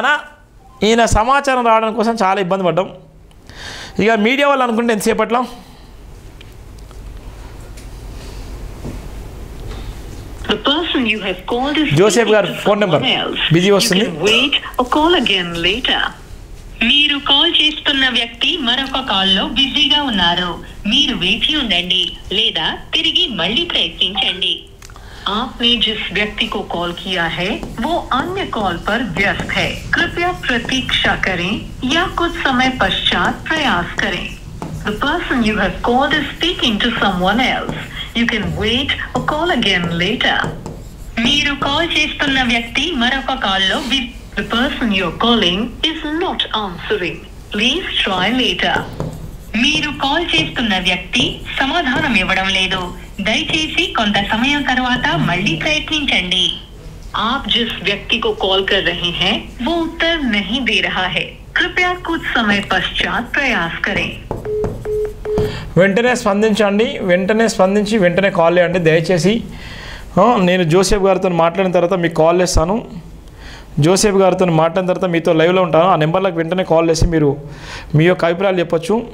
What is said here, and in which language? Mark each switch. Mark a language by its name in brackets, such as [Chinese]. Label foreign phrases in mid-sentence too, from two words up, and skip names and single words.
[Telugu] ఈయన సమాచారం రావడం కోసం చాలా ఇబ్బంది పడ్డాం. ఇక మీడియా వాళ్ళు అనుకుంటే ఎంతసేపట్లో జోసెఫ్ గారు ఫోన్ నెంబర్ బిజీ వస్తుంది. మీరు కాల్ చేస్తున్న వ్యక్తి మరొక కాల్లో బిజీగా ఉన్నారు. మీరు వేచి ఉండండి లేదా తిరిగి మళ్ళీ ప్రయత్నించండి. [Hindi] आपने जिस व्यक्ति को कॉल किया है वो अन्य कॉल पर व्यस्त है. कृपया प्रतीक्षा करें या कुछ समय पश्चात प्रयास करें. [English] The person you have called is speaking to someone else. You can wait or call again later. [Telugu] మీరు కాల్ చేస్తున్న వ్యక్తి మరొక కాల్లో [English] The person you're calling is not answering. Please try later. [Telugu] మీరు కాల్ చేస్తున్న వ్యక్తి సమాధానం ఇవ్వడం లేదు. దయచేసి కొంత సమయం తర్వాత మళ్ళీ ప్రయత్నించండి. [Hindi] आप जिस व्यक्ति को कॉल कर रहे हैं वो उत्तर नहीं दे रहा है. कृपया कुछ समय पश्चात प्रयास करें. [Telugu] వెంటనే స్పందించండి. వెంటనే స్పందించి వెంటనే కాల్ చేయండి దయచేసి. నేను జోసెఫ్ గారితో మాట్లాడిన తర్వాత మీకు కాల్ చేస్తాను. జోసెఫ్ గారితో మాట్లాడిన తర్వాత మీతో లైవ్లో ఉంటాను. ఆ నెంబర్లకు వెంటనే కాల్ చేసి మీరు మీ యొక్క అభిప్రాయాలు చెప్పొచ్చు.